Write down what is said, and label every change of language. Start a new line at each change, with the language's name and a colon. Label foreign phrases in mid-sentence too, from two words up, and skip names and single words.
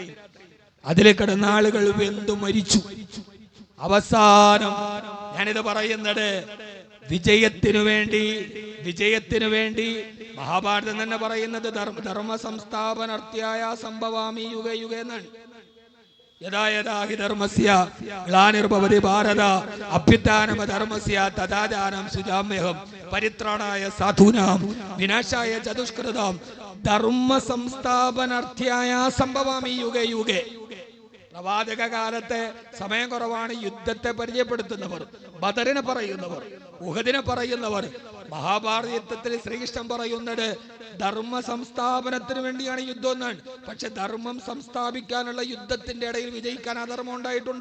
Malayalam: അതിൽ കിടന്ന ആളുകൾ വെന്തു മരിച്ചു. അവസാനം ഞാനിത് പറയുന്നത് വിജയത്തിനു വേണ്ടി മഹാഭാരതം തന്നെ പറയുന്നത്
Sanskrit: ധർമ്മ സംസ്ഥാപനാർത്യായ സംഭവാമി യുഗ യുഗ
Malayalam: എന്നാണ്.
Sanskrit: യഥാ യഥാ ഹി ധർമ്മസ്യ ഗ്ലാനിർഭവതി ഭാരത അഭ്യുത്ഥാനമ ധർമ്മസ്യ തഥാചാരം സുജാമ്യഹം പരിത്രാണായ സാധൂനാം വിനാശായ ചതുഷ്കൃതാം ധർമ്മ സംസ്ഥാപനാർത്യായ സംഭവാമി യുഗേ യുഗേ.
Malayalam: പ്രവാചക കാലത്തെ സമയം കുറവാണ്. യുദ്ധത്തെ പരിചയപ്പെടുത്തുന്നവർ, ബദറിനെ പറയുന്നവർ, ഉഹദിനെ പറയുന്നവർ. മഹാഭാരത യുദ്ധത്തിൽ ശ്രീകൃഷ്ണൻ പറയുന്നത് ധർമ്മ സംസ്ഥാപനത്തിന് വേണ്ടിയാണ് യുദ്ധം എന്നാണ്. പക്ഷെ ധർമ്മം സംസ്ഥാപിക്കാനുള്ള യുദ്ധത്തിന്റെ ഇടയിൽ വിജയിക്കാൻ അധർമ്മം ഉണ്ടായിട്ടുണ്ട്.